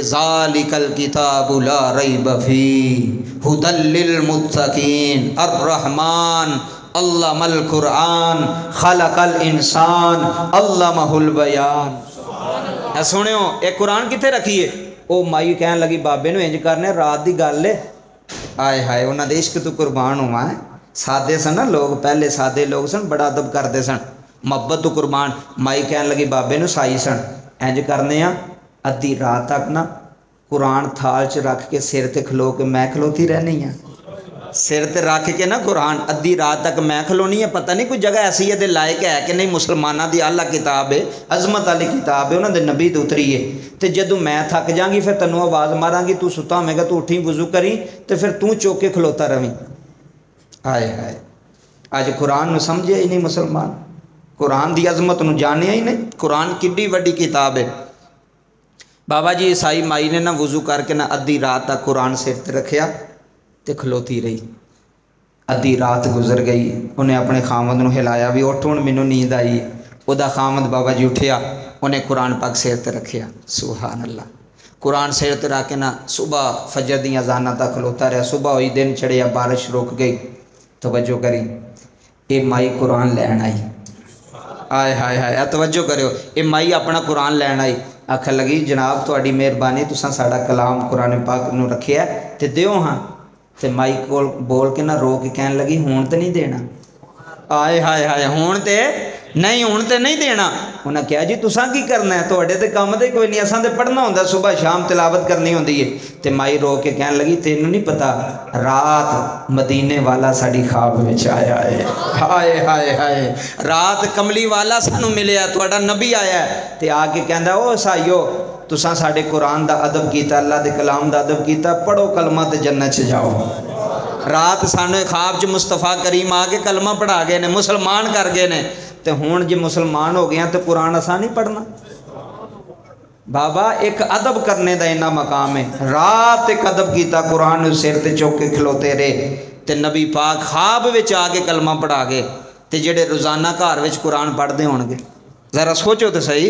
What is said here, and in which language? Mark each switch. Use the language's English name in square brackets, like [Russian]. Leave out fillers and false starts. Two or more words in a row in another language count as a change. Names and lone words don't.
[Arabic] ذالک الکتاب لا ریب فیہ ھدی للمتقین الرحمن علم القرآن خلق الانسان علمہ البیان. [Punjabi] سنو یہ قرآن کتنے رکھیے؟ وہ مائی کہن لگی بابے نو انج کرنے رات دی گل ہے. آئے ہائے انہاں دے عشق تو قربان ہوا ہے. سادے سن نا لوگ, پہلے سادے لوگ سن, بڑا ادب کرتے سن, محبت تو قربان. مائی کہن لگی بابے نو سائی سن انج کرنے ہاں ادھی رات تک نا قرآن تھال چ رکھ کے سر تے کھلو کے میں کھلوتی رہنی ہاں, سر تے رکھ کے نا قرآن ادھی رات تک میں کھلونی ہے. پتہ نہیں کوئی جگہ ایسی ہے دے لائق ہے کہ نہیں, مسلمانہ دی اللہ کتاب ہے, عظمت والی کتاب ہے, انہوں دے نبی تے اتری ہے. تے جدو میں تھک جاں گی پھر تینوں آواز ماراں گی, تو ستا ہوے گا, تو اٹھی وضو کری تے پھر تو چوک کے کھلوتا رویں. ہائے ہائے اج قرآن نو سمجھے ہی نہیں مسلمان, قرآن دی عظمت نو جانیا ہی نہیں. قرآن کڈی وڈی کتاب ہے. بابا جی عیسائی مائی نے نا وضو کر کے نا ادھی رات تک قرآن سر تے رکھیا تے کھلوتی رہی. ادھی رات گزر گئی, انہیں اپنے خامد نو ہلایا بھی اٹھ ہن مینوں نیند آئی. او دا خامد بابا جی اٹھیا, انہیں قرآن پاک سر تے رکھیا. [Arabic] سبحان اللہ. [Punjabi] قرآن سر تے رکھ کے نا صبح فجر دیاں اذاناں تک کھلوتا رہا. صبح ہوئی, دن چڑھیا, بارش رک گئی. توجہ کری, اے مائی قرآن لین آئی. آئے ہائے ہائے توجہ کریو, اے مائی اپنا قرآن لین آئی. آکھن لگی جناب تہاڈی مہربانی, تساں ساڈا کلام قرآن پاک نو رکھیا تے دیو ہاں. تے مائی کول بول کے نہ رو کے کہن لگی ہون تے نہیں دینا. آئے ہائے ہائے ہون تے نہیں دینا. انہاں کہا جی تساں کی کرنا ہے, تہاڈے تے کام تے کوئی نہیں, اساں تے پڑھنا ہوندا, صبح شام تلاوت کرنی ہوندی ہے. تے مائی رو کے کہن لگی تینوں نہیں پتا رات مدینے والا ساڈی خواب وچ آیا ہے. ہائے ہائے ہائے رات کملی والا سانو ملیا, تہاڈا نبی آیا ہے. تے آ کے کہندا او سائیو تساں ساڈے قرآن دا ادب کیتا, اللہ دے کلام دا ادب کیتا, پڑھو کلمہ تے جنت چ جاؤ. رات سانو خواب چ مصطفیٰ کریم آ کے کلمہ پڑھا گئے نے, مسلمان کر گئے نے. تے ہون جے مسلمان ہو گیا تو قرآن اساں نہیں پڑھنا. بابا ایک ادب کرنے دا اینا مقام ہے. رات ایک ادب کیتا, قرآن سر تے چوک کے کھلوتے رہے. تے نبی پاک خواب وچ آ کے کلمہ پڑھا گئے. تے جڑے روزانہ گھر وچ قرآن پڑھتے ہون گے, ذرا سوچو تو صحیح.